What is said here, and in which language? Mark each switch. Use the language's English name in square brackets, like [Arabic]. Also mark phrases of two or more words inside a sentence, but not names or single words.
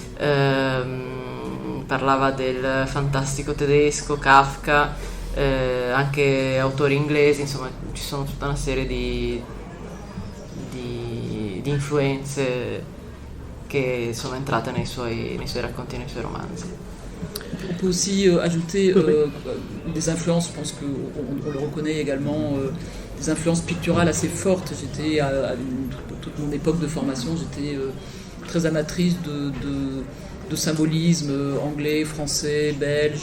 [Italian] parlava del fantastico tedesco, Kafka, anche autori inglesi, insomma ci sono tutta una serie di influenze che sono entrate nei suoi racconti e nei suoi romanzi. [French] On peut aussi ajouter des influences, je pense qu'on le reconnaît également, des influences picturales assez fortes. J'étais, à toute mon époque de formation, j'étais très amatrice de symbolisme anglais, français, belge.